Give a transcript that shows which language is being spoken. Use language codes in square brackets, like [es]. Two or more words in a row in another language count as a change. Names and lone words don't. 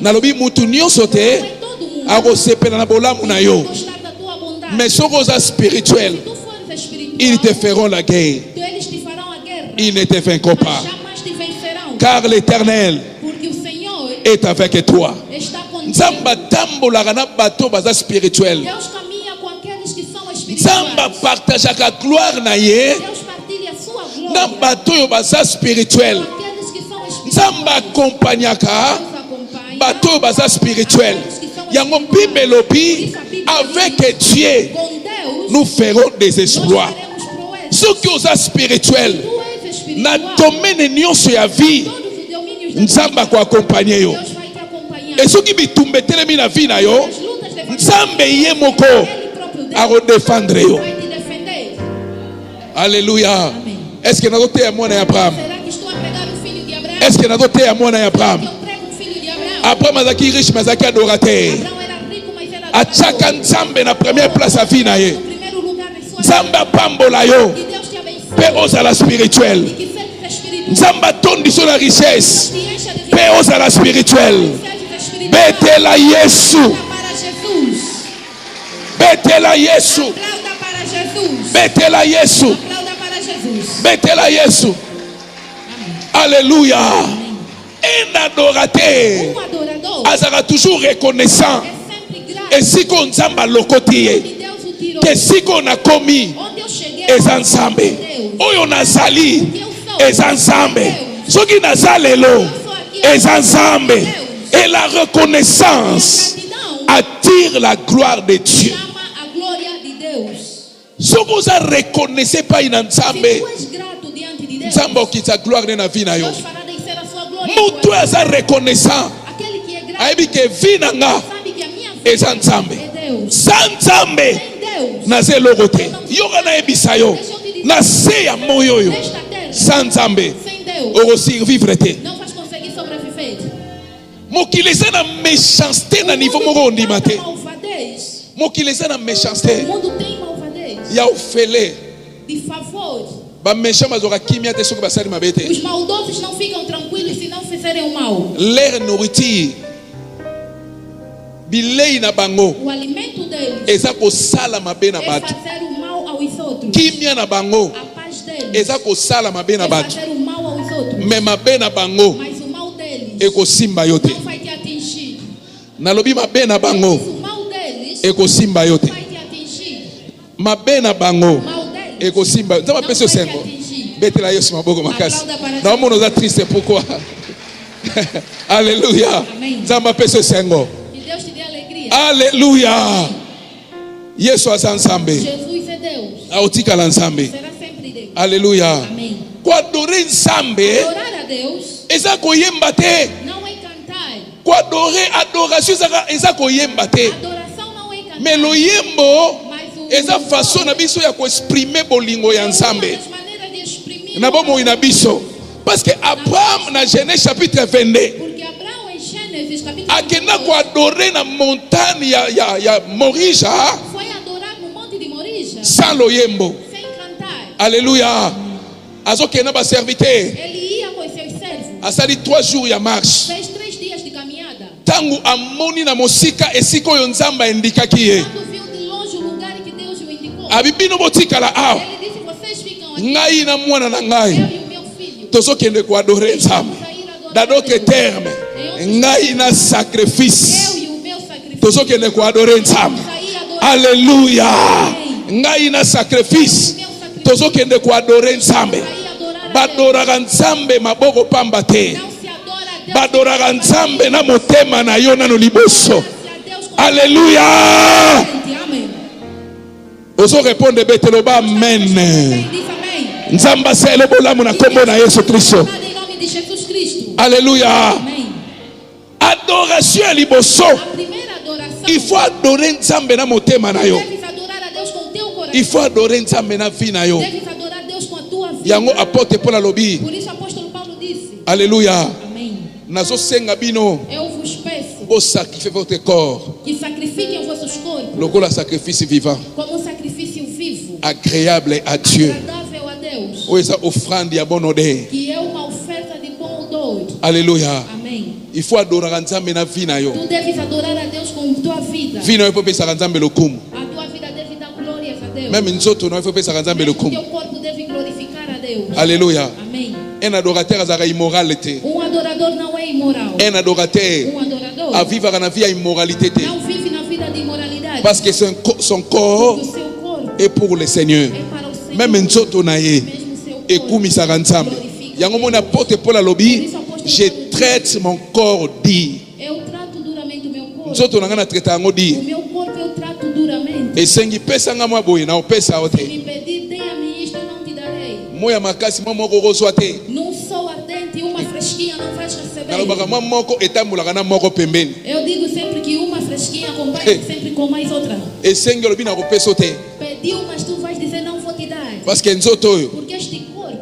[ln] Nalobi mutu nyonso [pt] Não [ln] te [pt] é todo mundo [ln] akosepela na bolamu na [pt] que [ln] yo. [pt] vai gostar da tua bondade. [ln] Mais soki oza spirituel, [pt] Se tu fores espiritual, [fr] ils te feront la guerre. [pt] eles te farão a guerra, [fr] Ils ne te vaincront [pt] mas [fr] pas. [pt] jamais te vencerão. [fr] Car l'Éternel [pt] Porque o Senhor [fr] est avec toi. [pt] está contigo. [ln] Nzamba tambolaka na bato baza spirituel. [pt] Deus caminha com aqueles que são [ln] Nzamba [pt] espirituais. [ln] partageaka gloire na ye [pt] Deus partilha a sua glória [ln] na bato oyo baza spirituel. [pt] com aqueles que são espirituais. [ln] Nzamba akompanyaka [pt] Deus acompanha [ln] bato oyo baza spirituel. Yango Bible elobi, [fr] avec Dieu [pt] com Deus. [fr] nous ferons des [pt] Nós [fr] exploits. [pt] faremos proezas. [ln] Soki oza spirituel [pt] Tu és [ln] na [pt] espiritual. [ln] domaine nyonso ya vie, [pt] Todos os domínios da [ln] Nzamba [pt] vida, [ln] akoakompanye yo. [pt] Deus vai te acompanhar. [ln] E soki bitumba etelemi na vie na yo, [pt] As lutas levantadas, [ln] Nzambe ye moko [pt] Ele próprio Deus [ln] akodefendre yo. [pt] vai te defender. [ln] Alléluia. [pt] Amém. [fr] Est-ce que [ln] nazoteya mwana ya Abraham? [pt] Será que estou a pregar o filho de Abraão? [fr] Est-ce que [ln] nazoteya mwana ya Abraham? [pt] Que eu prego o filho de Abraão. [ln] Abraham azalaki riche mais azalaki adorateur. [pt] Abraão era rico, mas era [ln] Atiaka [pt] adorador. [ln] Nzambe na [fr] première place [ln] ya vie na ye. [pt] No primeiro lugar em sua [ln] Nzambe [pt] vida. [ln] apambola yo [pt] Que Deus te abençoe. [ln] mpe ozala spirituel. [pt] E que sejas espiritual. [ln] Nzambe atondi so na richesse [pt] Te encha de [ln] mpe ozala spirituel. [pt] sejas espiritual. [ln] Betela Yesu, [pt] Aplauda para Jesus. [ln] betela Yesu, [pt] Aplauda para Jesus. [ln] betela Yesu, [pt] Aplauda para Jesus. [ln] betela Yesu. Alléluia. [fr] Un adorateur [pt] Adorador [ln] azalaka [fr] toujours reconnaissant. [pt] é sempre grato. [ln] Esiko Nzambe alokoti ye, [pt] Que Deus o tirou. [ln] ke siko nakomi [pt] Onde eu cheguei, [ln] eza Nzambe, [pt] Deus. [ln] oyo nazali [pt] Que eu sou. [ln] eza Nzambe, soki naza lelo eza Nzambe. [fr] Et la reconnaissance [pt] Gratidão [fr] attire la gloire de Dieu. [pt] chama a glória de Deus. [ln] Soki oza reconnaisse epai na [pt] Se [ln] Nzambe, [pt] tu és grato diante de Deus, [ln] Nzambe okitisa gloire ne na vie na yo. [pt] Deus fará descer a sua glória. [ln] Moto oyo aza reconnaissant [pt] Aquele que é grato [ln] ayebi ke vie na nga [pt] sabe que a minha vida [ln] eza Nzambe. [pt] é Deus. [ln] Sa Nzambe [pt] Sem Deus, [ln] naza eloko te. Yoka nayebisa yo na se ya moi oyo, [pt] nesta terra, [ln] sa Nzambe [pt] sem Deus, [ln] okosurvivre te. [pt] não vais conseguir sobreviver. [ln] Mokili eza na méchanceté na niveau moko ondima te. [pt] Malvadez. [ln] Mokili eza na [pt] O [ln] méchanceté [pt] mundo tem malvadez. [ln] ya ofele. [pt] De favor. [ln] Baméchant bazwaka kimia te soki basali mabe te. [pt] Os maldosos não ficam tranquilos se não fizerem o mal. [fr] Leur nourriture, [ln] bilei na bango, [pt] O alimento deles [ln] eza kosala mabe na [pt] é [ln] bato. [pt] fazer o mal aos outros. [ln] Kimia na bango, [pt] A paz [ln] eza kosala mabe na [pt] é [ln] bato, [pt] fazer o mal aos outros, [ln] me mabe na bango [pt] mas o mal deles [ln] ekosimba yo te. [pt] não vai te atingir. [ln] Nalobi mabe na bango [pt] O mal deles [ln] ekosimba yo te. [pt] vai te atingir. [ln] Mabe na bango [pt] O mal deles [ln] ekosimba. Nzamba [pt] não [ln] pesa [pt] vai te [ln] sengo. [pt] atingir. [ln] Betela Yesu maboko makasi. [pt] Aplauda para [ln] Na omo noza triste pourquoi? Alléluia. [pt] Amém. [ln] Nzamba pesa sengo. [pt] Que Deus te dê alegria. [ln] Alléluia. Yesu aza nzambe. [pt] Jesus é Deus. [ln] Aotikala nzambe. [pt] Será sempre Deus. [ln] Alléluia. [pt] Amém. [ln] Koadore nzambe [pt] Adorar a Deus [ln] eza koyemba te. [pt] não é cantar. [ln] Koadore adoration eza koyemba te. [pt] Adoração não é cantar. [ln] Mais loyembo [pt] Mas o [ln] eza façon na biso ya koexprimer bolingo ya [pt] é uma [ln] nzambe [pt] das maneiras de exprimir [ln] na bomoi na biso. [fr] Parce que Abraham na Genèse chapitre 22 [pt] porque Abraão em Gênesis capítulo [ln] akenda [pt] 22 [ln] koadore na montagne ya Morija [pt] foi adorar no monte de Morija [ln] sans loyembo. [pt] sem cantar. [ln] Alléluia. Azokenda ba serviteur. [pt] Ele ia com os seus servos. [ln] Asali 3 jours ya marche. [pt] Fez 3 dias de caminhada. [ln] Tangu amoni na mosika esika oyo nzambe ayindikaki ye. [pt] Quando viu de longe o lugar que Deus o indicou, [ln] Abibino botikala awa. [pt] ele disse: vocês ficam aqui, [ln] Ngai na mwana na [pt] eu [ln] ngai. [pt] e o meu filho. [ln] Tozokende koadore nzambe. [pt] Vamos a ir adorar [fr] Dans [pt] a [fr] d'autres [pt] Deus. [ln] termes, ngai na sacrifice. [pt] Eu e o meu sacrifício. [ln] Tozokende koadore nzambe. [pt] Vamos a ir adorar. [ln] Alléluia. Ngai na sacrifice. Tozokende koadore nzambe. [pt] Vamos a ir adorar a Deus. [ln] Badoraka nzambe maboko pamba te. [pt] Não se adora a Deus. [ln] Badoraka nzambe na motema na yo nano liboso. [pt] Se a Deus com [ln] Alléluia. [pt] Amém. [ln] Ozo répondre beteloba amen. [pt] Quem diz amém? [ln] Nzamba sele bolamu na kombo na Yesu Kristo. [pt] Nada em nome de Jesus Cristo. [ln] Alléluia. [pt] Amém. [ln] Adoration ya liboso. [pt] A primeira adoração. [fr] Il faut adorer [ln] nzambe na motema na yo. [pt] Deves adorar a Deus com o teu coração. [fr] Il faut adorer [ln] nzambe na vie na yo. [pt] Deves adorar a Deus com a tua vida. [ln] Yango apôtre Paul alobi. [pt] Por isso o apóstolo Paulo disse. [ln] Alléluia. [pt] Amém. [ln] Nazosenga bino [pt] Eu vos peço [fr] bo sacrifier votre corps [pt] que sacrifiquem os vossos corpos [ln] lokola [fr] sacrifice vivant, [pt] como um sacrifício vivo, [fr] agréable à Dieu. [pt] agradável a Deus, [ln] Oyo eza offrande ya [fr] bonne odeur. [pt] que é uma oferta de bom odor. [ln] Alléluia. [pt] Amém. [fr] Il faut [ln] adoraka nzambe na vie na yo. [pt] Tu deves adorar a Deus com tua vida. [ln] Vie na yo po pesaka nzambe lokumu. [pt] A tua vida deve dar glórias a Deus. [ln] Même nzoto na yo po pesaka nzambe [pt] Mesmo [ln] lokumu. [pt] teu corpo deve glorificar a Deus. [ln] Alléluia. [pt] Amém. [fr] Un adorateur [ln] azaka immoral te. [pt] Adorador não é imoral. [fr] Un adorateur [pt] Adorador [ln] avivaka na vie ya immoralité te. [pt] não vive na vida de imoralidade. [fr] Parce que son corps [pt] O seu corpo [fr] est pour le Seigneur. [pt] é para o Senhor. [ln] Même nzoto na ye [pt] Mesmo seu corpo [ln] ekumisaka nzambe. [pt] glorifica. [ln] Yango mona apôtre Paul alobi, [fr] je traite mon corps dit. [pt] Eu trato duramente o meu corpo. [ln] Nzoto na nga na traite yango [pt] O [fr] dit. [pt] meu corpo eu trato duramente. [ln] Esengi pesa nga mwa boye na opesa yo [pt] Se [ln] te. [pt] me pedir, dê-me isto, eu não te darei. [ln] Moya makasi mwa moko okozwa te. [pt] Num sol ardente, uma fresquinha não vais receber. [ln] Nalobaka mwa moko etambolaka na moko pembeni. [pt] Eu digo sempre que uma fresquinha acompanha sempre com mais outra. [ln] Esengi olobi na kopesa yo te. [pt] Pediu, mas tu vais dizer não vou te dar. [fr] Parce que [ln] nzoto oyo, [pt] Porque este corpo